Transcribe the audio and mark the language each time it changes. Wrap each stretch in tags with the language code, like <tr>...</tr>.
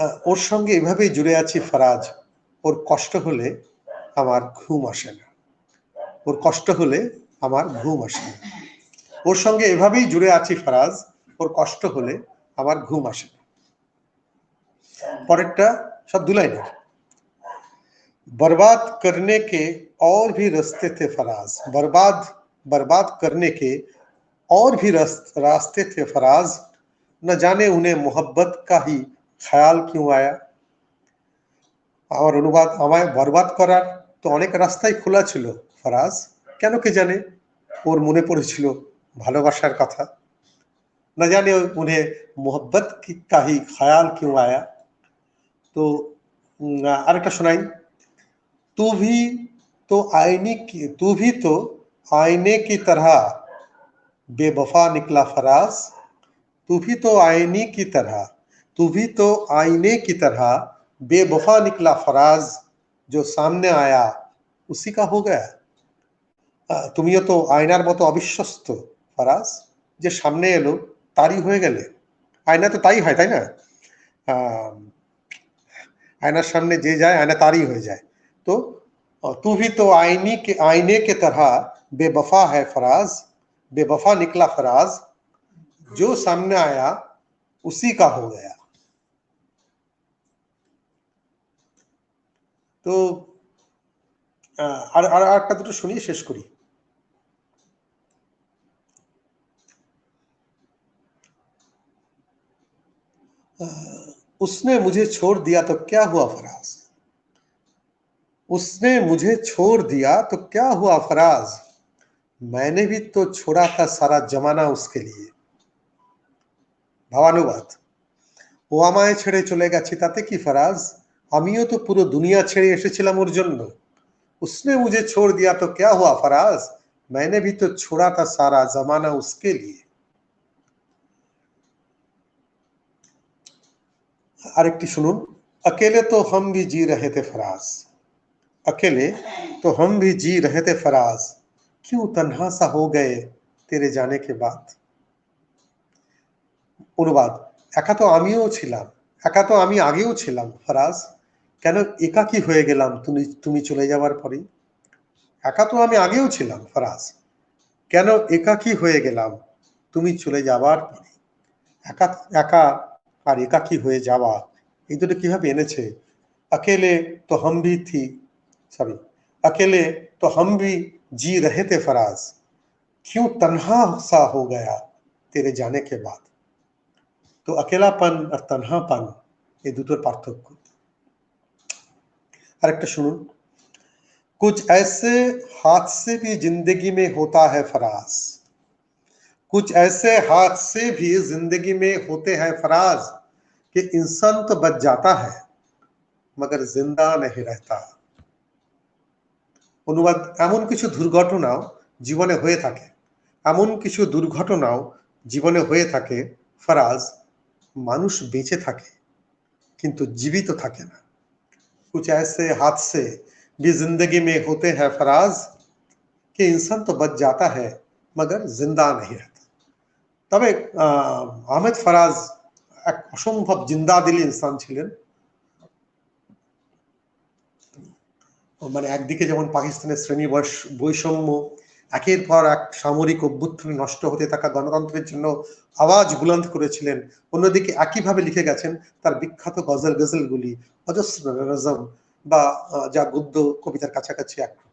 <bn>ওর সঙ্গে এভাবেই জুড়ে আছি ফরাজ, ওর কষ্ট হলে আমার ঘুম আসে না, ওর কষ্ট হলে আমার ঘুম আসে না। ওর সঙ্গে এভাবেই জুড়ে আছি ফরাজ, ওর কষ্ট হলে আমার ঘুম আসে না। পরেরটা সব দু লাইনের।</bn> <hi>बर्बाद करने के और भी रास्ते थे फराज, बर्बाद करने के और भी रास्ते थे फराज, न जाने उन्हें मोहब्बत का ही ख्याल क्यों आया।</hi> <bn>আমার অনুবাদ, আমায় বরবাদ করার তো অনেক রাস্তাই খোলা ছিল ফরাজ, কেন কে জানে ওর মনে পড়েছিল ভালোবাসার কথা।</bn> <hi>न जाने उन्हें मोहब्बत का ही ख्याल क्यों आया। तो</hi> <bn>আরেকটা শোনাই।</bn> <hi>तू भी तो आईने की तरह बेवफा निकला फराज, तू भी तो आईने की तरह, तू भी तो आईने की तरह बेवफा निकला फराज, जो सामने आया उसी का हो गया।</hi> <bn>তুমিও তো আয়নার মতো অবিশ্বস্ত ফরাজ, যে সামনে এলো তারই হয়ে গেলে। আয়না তো তাই হয়, তাই না? আয়নার সামনে যে যায় আয়না তারই হয়ে যায়।</bn> <hi>তো तू भी तो आईने के तरह बेवफा है फराज, बेवफा निकला फराज, जो सामने आया उसी का हो गया।</hi> <bn>তো আর একটা দুটো শুনিয়ে শেষ করি।</bn> <hi>उसने मुझे छोड़ दिया तो क्या हुआ फराज, उसने मुझे छोड़ दिया तो क्या हुआ फराज, मैंने भी तो छोड़ा था सारा जमाना उसके लिए।</hi> <bn>ভাবানুবাদ। ও আমায় ছেড়ে চলে গেছে তাতে কি ফরাজ, আমিও তো পুরো দুনিয়া ছেড়ে এসেছিলাম ওর জন্য।</bn> <hi>उसने मुझे छोड़ दिया तो क्या हुआ फराज, मैंने भी तो छोड़ा था सारा जमाना उसके लिए।</hi> <bn>আরেকটি শুনুন।</bn> <hi>अकेले तो हम भी जी रहे थे फराज, अकेले तो हम भी जी रहे थे फराज, क्यों तन्हा सा हो गए तेरे जाने के बाद।</hi> <bn>অনুবাদ। একা তো আমিও ছিলাম, একা তো আমি আগেও ছিলাম ফরাজ, কেন একাকী হয়ে গেলাম তুমি চলে যাওয়ার পরেই। একা তো আমি আগেও ছিলাম ফরাজ, কেন একাকী হয়ে গেলাম তুমি চলে যাবার পরে। একা একা আর একাকী হয়ে যাওয়া এই দুটো কিভাবে এনেছে।</bn> <hi>अकेले तो हम भी थी, सॉरी, अकेले तो हम भी जी रहे थे फराज, क्यों तन्हा सा हो गया तेरे जाने के बाद। तो अकेलापन और तन्हापन</hi> <bn>এই দুটোর পার্থক্য। আরেকটা শুনুন।</bn> <hi>कुछ ऐसे हादसे भी जिंदगी में होता है फराज, कुछ ऐसे हादसे भी जिंदगी में होते हैं फराज, कि इंसान तो बच जाता है मगर जिंदा नहीं रहता।</hi> <bn>অনুবাদ। এমন কিছু দুর্ঘটনাও জীবনে হয়ে থাকে, এমন কিছু দুর্ঘটনাও জীবনে হয়ে থাকে ফরাজ, মানুষ বেঁচে থাকে কিন্তু জীবিত থাকে না।</bn> <hi>कुछ ऐसे हादसे भी जिंदगी में होते हैं फराज, कि इंसान तो बच जाता है मगर जिंदा नहीं रहता।</hi> <bn>তবে আহমেদ ফরাজ এক অসম্ভব জিন্দাদিল ইনসান ছিলেন। মানে একদিকে যেমন পাকিস্তানের শ্রেণী বৈষম্য, একের পর এক সামরিক অভ্যুত্থানে নষ্ট হতে থাকা গণতন্ত্রের জন্য আওয়াজ বুলন্দ করেছিলেন, অন্যদিকে একইভাবে লিখে গেছেন তার বিখ্যাত গজলগুলি, অজস্র নজম বা যা গদ্য কবিতার কাছাকাছি এক।</bn>